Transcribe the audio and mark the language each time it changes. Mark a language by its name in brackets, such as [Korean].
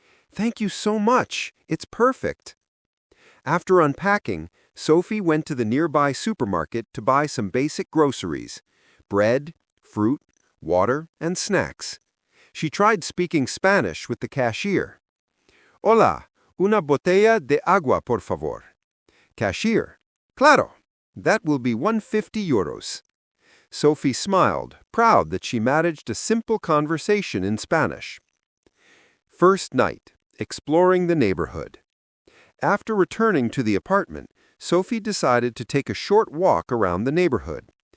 [English] "Thank you so much. It's perfect." After unpacking, Sophie went to the nearby supermarket to buy some basic groceries: bread, fruit, water, and snacks. She tried speaking Spanish with the cashier. [Spanish] "Hola, una botella de agua, por favor." [English] Cashier: "Claro, that will be 150 euros." Sophie smiled, proud that she managed a simple conversation in Spanish. First night, exploring the neighborhood. After returning to the apartment, Sophie decided to take a short walk around the neighborhood.